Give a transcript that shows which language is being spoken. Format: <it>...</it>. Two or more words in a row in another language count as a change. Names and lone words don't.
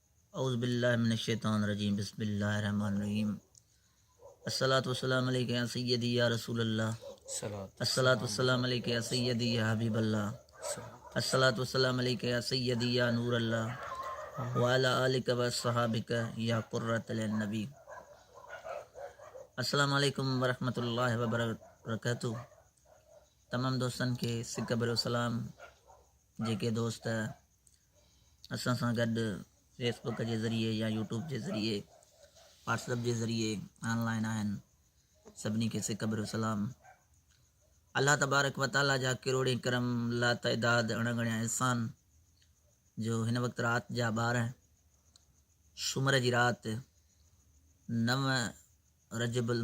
<ar>أعوذ بالله من الشيطان الرجيم بسم الله الرحمن الرحيم الصلاة والسلام عليك يا سيدي يا رسول الله الصلاة والسلام عليك يا سيدي يا حبيب الله الصلاة والسلام عليك يا سيدي يا نور الله وعلى آلك وأصحابك يا قرة النبي. السلام عليكم ورحمة الله وبركاته.</ar> <sd>तमाम दोस्तन के सिक भरियो सलाम। जेके दोस्त असां सां गॾु फेसबुक के ज़रिए या यूट्यूब के ज़रिए व्हाट्सएप के ज़रिए ऑनलाइन आहिनि, सभिनी खे सिक भरियो सलाम। अल्लाह तबारक व ताला जा किरोड़े करम ला तइदाद अणगणिया एहसान जो हिन वक़्तु राति जा 12 सूमर जी राति 9 रजबुल</sd>